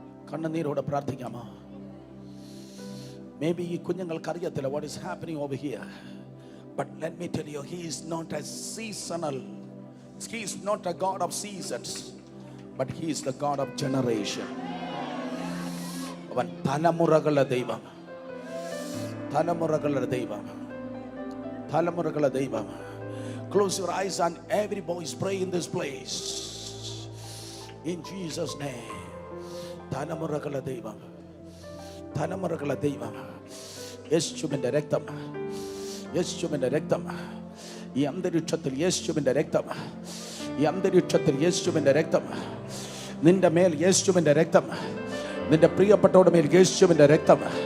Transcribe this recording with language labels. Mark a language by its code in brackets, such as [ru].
[ml] കണ്ണുനീരോടെ പ്രാർത്ഥിക്കാമോ? [en] may be [ml] ഈ കുഞ്ഞുങ്ങൾക്ക് അറിയത്തില്ല [en] What is happening over here, but let me tell you, he is not a seasonal, he is not a god of seasons, but he is the God of generation. [ml] അവൻ തലമുറകളുടെ ദൈവം, തലമുറകളുടെ ദൈവം, തലമുറകളുടെ ദൈവം. [en] Close your eyes and every voice pray in this place. In Jesus' name. [ml] തലമുറകളെ ദൈവം, തലമുറകളെ ദൈവം, യേശുവിൻ്റെ രക്തം, യേശുവിൻ്റെ രക്തം, ഈ അന്തരീക്ഷത്തിൽ യേശുവിൻ്റെ രക്തം, ഈ അന്തരീക്ഷത്തിൽ യേശുവിൻ്റെ രക്തം, നിന്റെ മേൽ യേശുവിൻ്റെ രക്തം, നിന്റെ പ്രിയപ്പെട്ടവരുടെ മേൽ യേശുവിൻ്റെ രക്തം,